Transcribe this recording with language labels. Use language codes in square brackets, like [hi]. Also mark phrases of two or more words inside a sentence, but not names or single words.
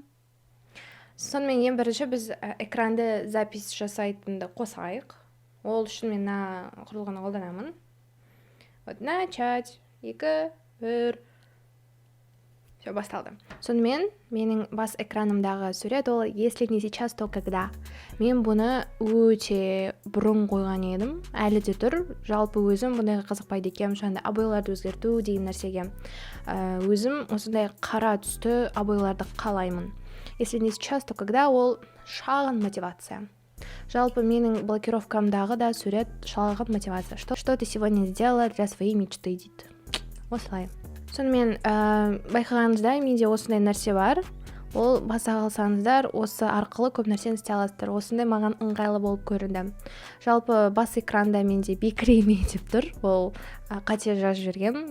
[kk] Сонымен ең бірінші біз экранды запись жасайтынды қосайық. Ол үшін мен құрылғыны қолданамын. [ru] Начать. 2, 1. Все, басталды. [kk] Сонымен менің бас экранымдағы сурет ол [ru] «Если не сейчас, то когда». [kk] Мен бұны өте бұрын қойған едім. Әлі де тұр. Жалпы өзім бұндайға қызықпайды екенмін. Сонда обойларды өзгерту деген нәрсеге. Өзім осындай қара түсті обойларды қалаймын. [ru] «Если не сейчас, то когда» [kk] ол шағын мотивация. Жалпы менің блокировкамдағы да сурет шағын мотивация. [ru] Что ты сегодня сделала для своей мечты дейді. [kk] Осылай. Сонымен байқағаныңыздай менде осындай нәрсе бар. Ол баса қалсаңыздар осы арқылы көп нәрсені істей аласыздар. Осындай маған ыңғайлы болып көрінді. Жалпы бас экранда менде бекіреме деп тұр. Ол қате жазып жібергем.